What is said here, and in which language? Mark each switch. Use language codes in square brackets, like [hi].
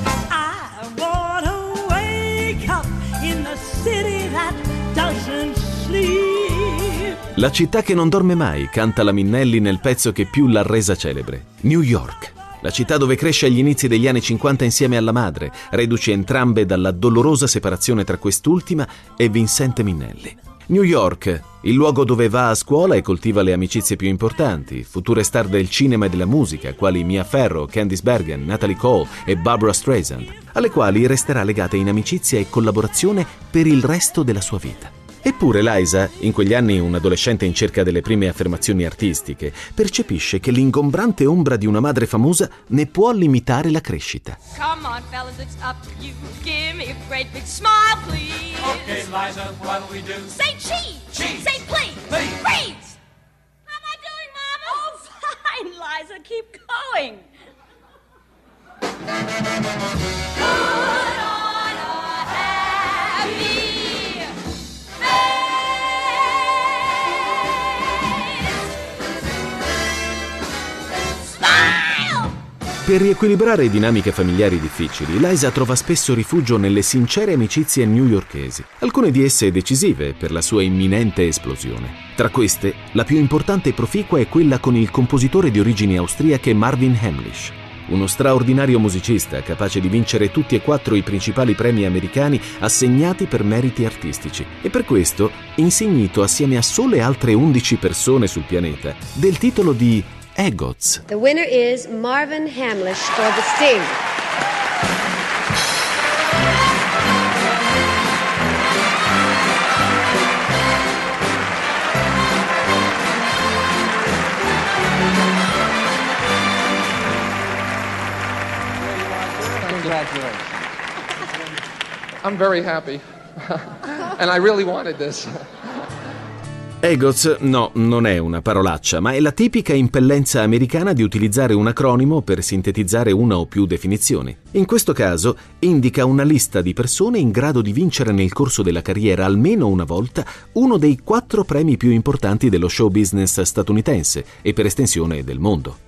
[en] I want to wake up in the city that doesn't sleep. [it] La città che non dorme mai, canta la Minnelli nel pezzo che più l'ha resa celebre, New York. La città dove cresce agli inizi degli anni 50 insieme alla madre, reduce entrambe dalla dolorosa separazione tra quest'ultima e Vincente Minnelli. New York, il luogo dove va a scuola e coltiva le amicizie più importanti, future star del cinema e della musica, quali Mia Farrow, Candice Bergen, Natalie Cole e Barbara Streisand, alle quali resterà legata in amicizia e collaborazione per il resto della sua vita. Eppure Liza, in quegli anni un adolescente in cerca delle prime affermazioni artistiche, percepisce che l'ingombrante ombra di una madre famosa ne può limitare la crescita. [en] Come on, fellas, it's up to you. Give me a great big smile, please. Okay, Liza, what do we do? Say cheese! Cheese! Say please! Please! How am I doing, Mama? Oh, fine, Liza, keep going. [it] Per riequilibrare dinamiche familiari difficili, Liza trova spesso rifugio nelle sincere amicizie newyorkesi, alcune di esse decisive per la sua imminente esplosione. Tra queste, la più importante e proficua è quella con il compositore di origini austriache Marvin Hamlisch, uno straordinario musicista capace di vincere tutti e quattro i principali premi americani assegnati per meriti artistici, e per questo insignito assieme a sole altre 11 persone sul pianeta del titolo di Egots. [en] The winner is Marvin Hamlisch for The Sting. Congratulations. I'm very happy. And I really wanted this. [it] Egots, no, non è una parolaccia, ma è la tipica impellenza americana di utilizzare un acronimo per sintetizzare una o più definizioni. In questo caso, indica una lista di persone in grado di vincere nel corso della carriera almeno una volta uno dei quattro premi più importanti dello show business statunitense e per estensione del mondo.